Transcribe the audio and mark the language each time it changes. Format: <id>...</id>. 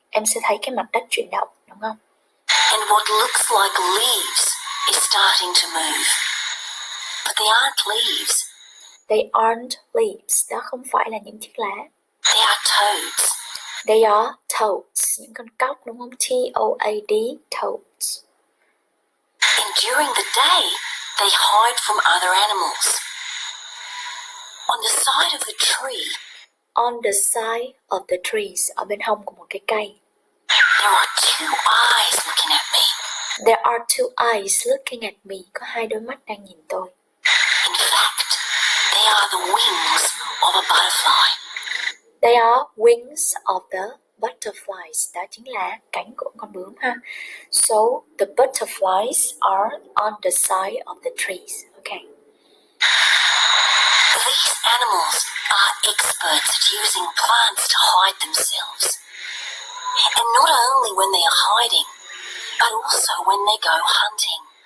<vi>Em sẽ thấy cái mặt đất chuyển động, đúng không?</vi> <en>And what looks like leaves is starting to move. But they aren't leaves. They aren't leaves.</en> <vi>Đó không phải là những chiếc lá.</vi> <en>They are toads. They are toads.</en> <vi>Những con cóc đúng không?</vi> <en>T-O-A-D, toads. During the day, they hide from other animals. On the side of the tree, On the side of the trees,</en> <vi>ở bên hông của một cái cây.</vi> <en>there are two eyes looking at me. There are two eyes looking at me.</en> <vi>Có hai đôi mắt đang nhìn tôi.</vi> <en>In fact, they are the wings of a butterfly. They are wings of the butterflies.</en> <vi>Đó chính là cánh của con bướm ha.</vi> <en>So, the butterflies are on the side of the trees. Okay. These animals are experts at using plants to hide themselves. And not only when they are hiding, but also when they go hunting.</en>